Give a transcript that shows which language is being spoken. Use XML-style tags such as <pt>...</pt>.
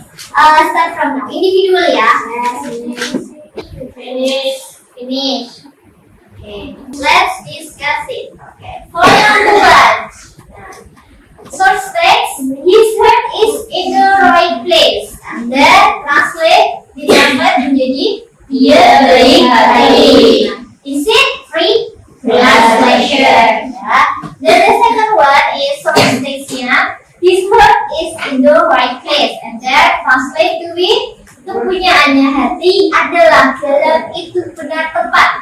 <en>Start from now. Individually, yeah? Finish. Okay. Let's discuss it. Okay. For number one, source text, his heart is in the right place. And then translate</en> <id>menjadi dia baik.</id> <en>Is it free translation? Yeah. Then the second one is source text-nya. His heart is in the right place. And then translate to be</en> <id>kepunyaannya hati adalah dalam itu benar tepat.</id>